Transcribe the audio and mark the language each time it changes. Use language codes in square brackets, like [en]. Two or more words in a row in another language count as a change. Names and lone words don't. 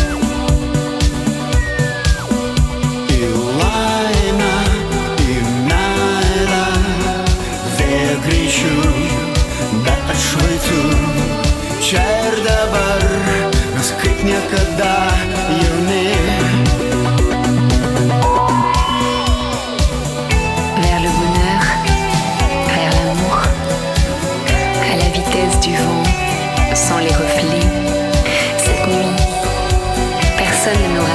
[lt] Į laimę, į meilę, vėjo greičiu, be atšvaitų, čia ir dabar mes kaip niekada jauni. [fr] Vers le bonheur, vers l'amour, à la vitesse du vent, sans les reflets. Cette nuit, personne ne